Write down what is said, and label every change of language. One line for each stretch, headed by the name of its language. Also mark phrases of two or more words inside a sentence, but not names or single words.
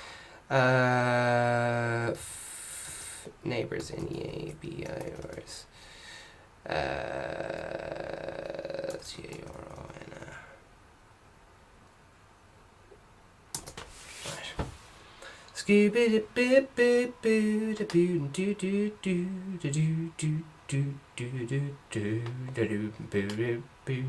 English: Neighbours, N-E-A-B-I-R-S. C-A-R-O-N. Right. Scooby boo boo boo da boo do do do da do do do do do do da do boo boo.